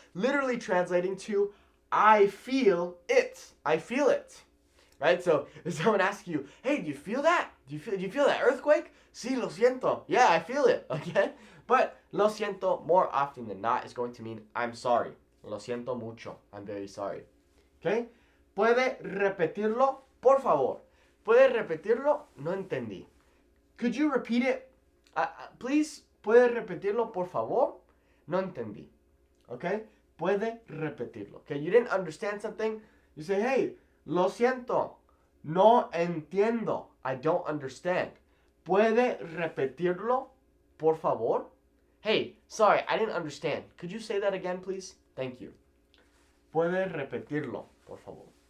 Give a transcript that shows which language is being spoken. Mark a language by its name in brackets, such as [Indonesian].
[English] Literally translating to I feel it. I feel it. Right? So if someone asks you, hey, do you feel that? Do you feel that earthquake? [Spanish] Sí, lo siento. [English] Yeah, I feel it. Okay? But [Spanish] lo siento [English] more often than not is going to mean I'm sorry. [Spanish] Lo siento mucho. [English] I'm very sorry. Okay? [Spanish] ¿Puede repetirlo, por favor? ¿Puede repetirlo? No entendí. [English] Could you repeat it? [Spanish] Please, ¿puede repetirlo, por favor? No entendí. Okay? Puede repetirlo. Okay? [English] You didn't understand something? You say, hey, [Spanish] lo siento. No entiendo. [English] I don't understand. [Spanish] ¿Puede repetirlo, por favor? [English] Hey, sorry, I didn't understand. Could you say that again, please? Thank you. [Spanish] ¿Puede repetirlo, por favor?